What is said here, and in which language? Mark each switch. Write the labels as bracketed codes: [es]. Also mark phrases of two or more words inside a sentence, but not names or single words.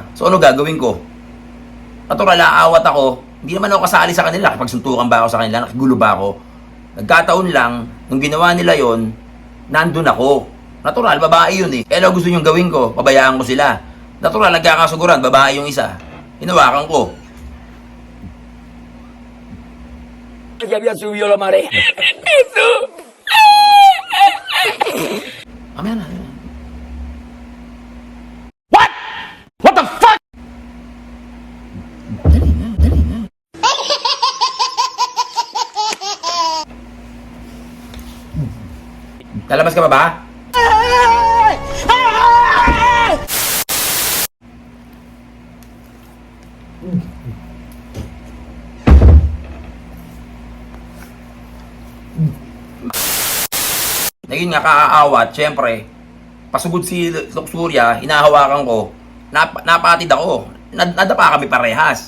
[tl] So ano gagawin ko? Natural, aawat ako. Hindi naman ako kasali sa kanila. Nakipagsuntukan ba ako sa kanila? Nakigulo ba ako? Nagkataon lang, nung ginawa nila yon, nandun ako. Natural, babae yun eh. Kaya gusto nyong gawin ko, pabayaan ko sila. Natural, nagkakasuguran, babae yung isa. Hinawakan ko. [es] Ya había subido la marea. Eso. [tl] Mamaya na. [en] What? What the fuck? [tl] Dali na, dali na. Lalabas ka pa ba? Ngayon nga kaaawat, syempre, pasugod si Luxuria, hinahawakan ko, napatid ako, nadapa kami parehas.